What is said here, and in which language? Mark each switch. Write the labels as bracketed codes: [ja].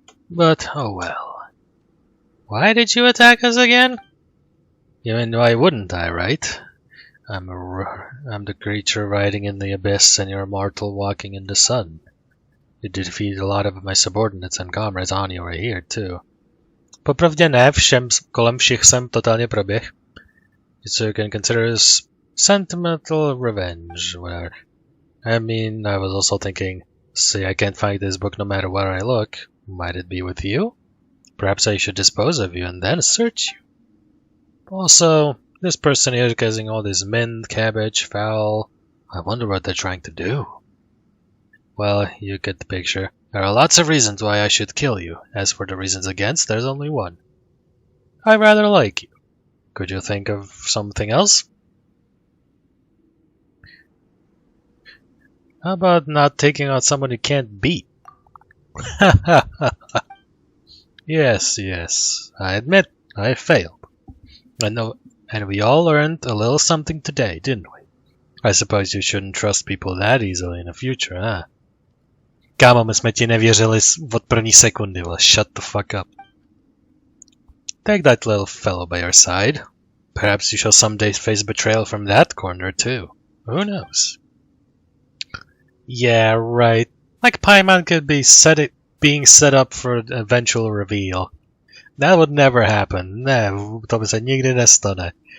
[en] But, oh well. Why did you attack us again? You mean, why wouldn't I, right? I'm the creature riding in the abyss and you're a mortal walking in the sun. You defeated a lot of my subordinates and comrades on your way here, too. [cs] Popravdě ne, kolem všich jsem totálně proběh. [en] So you can consider this sentimental revenge, whatever. I mean, I was also thinking, see, I can't find this book no matter where I look. Might it be with you? Perhaps I should dispose of you and then search you. Also, this person here is getting all this mint, cabbage, fowl. I wonder what they're trying to do. Well, you get the picture. There are lots of reasons why I should kill you. As for the reasons against, there's only one. I rather like you. Could you think of something else? How about not taking out someone you can't beat? Yes, I admit, I failed. And we all learned a little something today, didn't we? I suppose you shouldn't trust people that easily in the future, huh? [cs] Kámo, my jsme ti nevěřili od první sekundy, [en] well, shut the fuck up. Take that little fellow by your side. Perhaps you shall someday face betrayal from that corner too. Who knows? Yeah, right. Like Paimon could be being set up for an eventual reveal. That would never happen. [cs] Ne, to by se nikdy nestane.